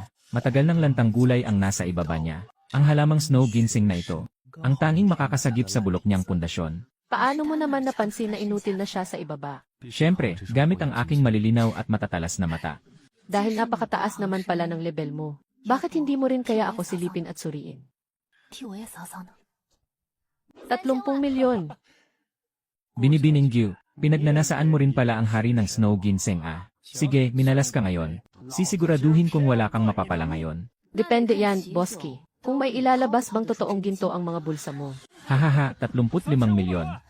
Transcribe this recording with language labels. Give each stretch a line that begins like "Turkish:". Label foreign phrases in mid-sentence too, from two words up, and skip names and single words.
Filipino: Matagal ng lantang gulay ang nasa ibaba niya. Ang halamang
English: snow ginseng
Filipino: na ito, ang tanging makakasagip sa bulok niyang pundasyon. Paano mo naman napansin na inutil na siya sa ibaba? Siyempre, gamit ang aking malilinaw at matatalas na mata. Dahil napakataas naman pala ng level mo. Bakit hindi mo rin kaya ako silipin at suriin?
Chinese: 替我也扫扫呢。
Filipino: 30 milyon. Binibining Gyu, pinagnanasaan mo rin pala ang hari ng
English: snow ginseng
Filipino: ah. Sige, minalas ka ngayon. Sisiguraduhin kung wala kang mapapala ngayon. Depende yan, Boski. Kung may ilalabas bang totoong ginto ang mga bulsa mo. Hahaha, 35 milyon.